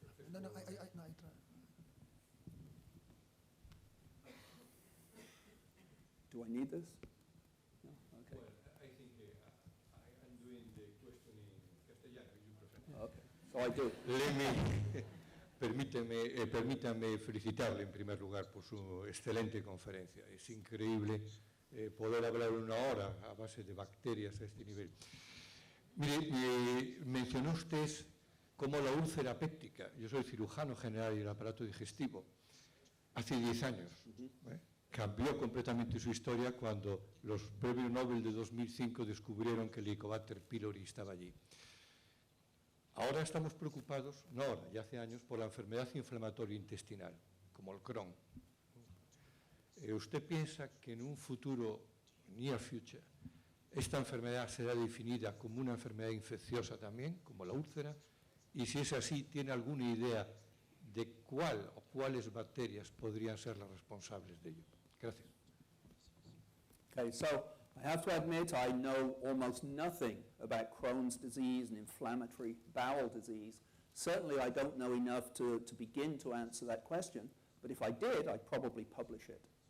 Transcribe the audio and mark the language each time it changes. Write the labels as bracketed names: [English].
[English] No, I Do I need this? No? Okay. Well, I think I'm doing the question in castellano. You prefer? Okay. So I do. [Spanish] Permítame felicitarle en primer lugar por su excelente conferencia. Es increíble poder hablar una hora a base de bacterias a este nivel. Mire, mencionó usted como la úlcera péptica. Yo soy cirujano general y el aparato digestivo. Hace 10 años. Cambió completamente su historia cuando los premios Nobel de 2005 descubrieron que el Helicobacter pylori estaba allí. Ahora estamos preocupados, no ahora, ya hace años, por la enfermedad inflamatoria intestinal, como el Crohn. ¿Usted piensa que en un futuro, [English] near future, [Spanish] esta enfermedad será definida como una enfermedad infecciosa también, como la úlcera? Y si es así, ¿tiene alguna idea de cuál o cuáles bacterias podrían ser las responsables de ello? Gracias. [English] Okay, so I have to admit I know almost nothing about Crohn's disease and inflammatory bowel disease. Certainly I don't know enough to begin to answer that question, but if I did, I'd probably publish it.